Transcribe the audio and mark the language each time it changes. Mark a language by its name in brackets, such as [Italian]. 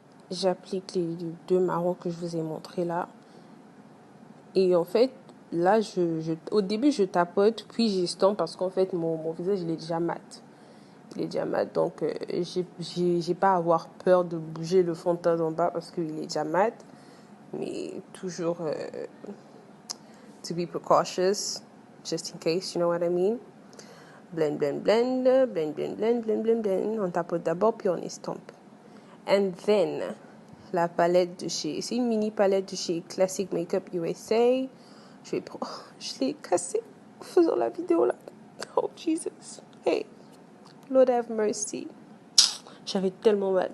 [French] J'applique les deux marrons que je vous ai montrés là. Et en fait, là, au début, je tapote, puis j'estompe parce qu'en fait, mon visage, il est déjà mat. Il est déjà mat, donc j'ai pas à avoir peur de bouger le fond de teint d'en bas parce qu'il est déjà mat. Mais toujours [English] to be precautious, just in case, you know what I mean. Blend, blend, blend, blend, blend, blend, blend, blend, blend. [French] On tapote d'abord, puis on estompe. [English] And then, [French] la palette de chez... C'est une mini palette de chez Classic Makeup USA. Je l'ai cassée en faisant la vidéo là. [English] Oh Jesus. Hey. Lord have mercy. [French] J'avais tellement mal.